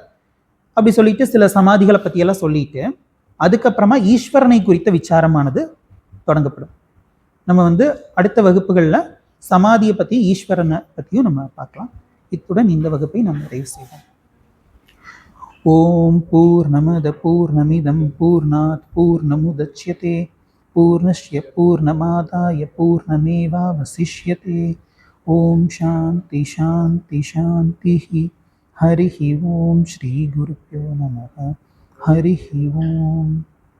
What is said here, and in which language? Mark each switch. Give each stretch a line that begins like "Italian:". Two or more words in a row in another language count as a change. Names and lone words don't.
Tamil: அப்படி சொல்லிட்டு சில சமாதிகளை பற்றியெல்லாம் சொல்லிட்டு அதுக்கப்புறமா ஈஸ்வரனை குறித்த விசாரமானது தொடங்கப்படும். நம்ம வந்து அடுத்த வகுப்புகளில் சமாதியை பற்றி ஈஸ்வரனை பற்றியும் நம்ம பார்க்கலாம். இத்துடன் இந்த வகுப்பை நம்ம நிறைவு செய்வோம்.
Sanskrit: ॐ पूर्णमदः पूर्णमिदं पूर्णात् पूर्णमुदच्यते पूर्णस्य पूर्णमादाय पूर्णमेवावशिष्यते. ॐ शान्ति शान्ति शान्ति. हरिः ॐ श्री गुरुभ्यो नमः. हरिः ॐ.